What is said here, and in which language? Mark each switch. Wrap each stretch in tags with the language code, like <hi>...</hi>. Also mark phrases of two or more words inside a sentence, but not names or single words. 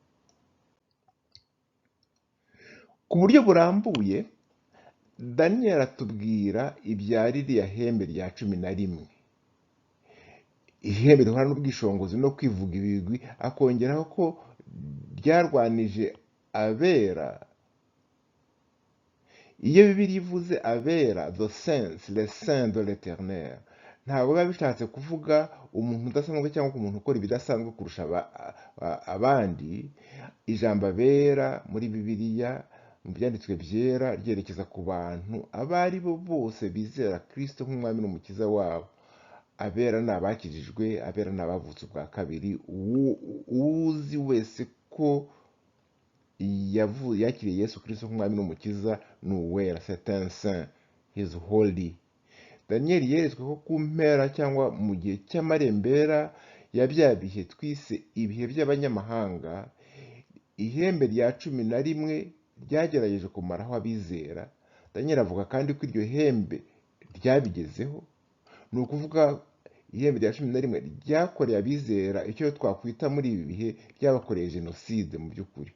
<rw>Ku buryo burambuye Daniyeli atubwira ibya ririya hembe rya 11, ihembe rihora n'ubwishongozi no kwivuga ibigwi, akongeraho ko ryarwanije abera. Iyo Bibiliya ivuze abera,</rw> <en>the saints,</en> <fr>les saints de l'Éternel,</fr> <rw>ntabwo biba bishatse kuvuga umuntu udasanzwe cyangwa umuntu ukora ibidasanzwe kurusha abandi. Ijambo abera muri Bibiliya mu byanditswe byera ryerekeza ku bantu abo ari bo bose bizera Kristo nk'umwami n'umukiza wabo. Abera ni abakijijwe, abera ni abavutse ubwa kabiri. Uzi wese ko yakiriye Yesu Kristo nk'umwami n'umukiza ni uwera,</rw> <fr>c'est un saint,</fr> <en>he is holy.</en> <rw>Daniyeli yeretswe ko ku mpera cyangwa mu gihe cy'amarembera ya bya bihe twise ibihe by'abanyamahanga, ihembe rya 11 ryagerageje kumaraho abizera. Daniyeli avuga kandi ko iryo hembe ryabigezeho, ni ukuvuga ihembe rya 11 ryakoreye abizera icyo twakwita muri ibi bihe ryabakoreye jenoside mu by'ukuri.</rw>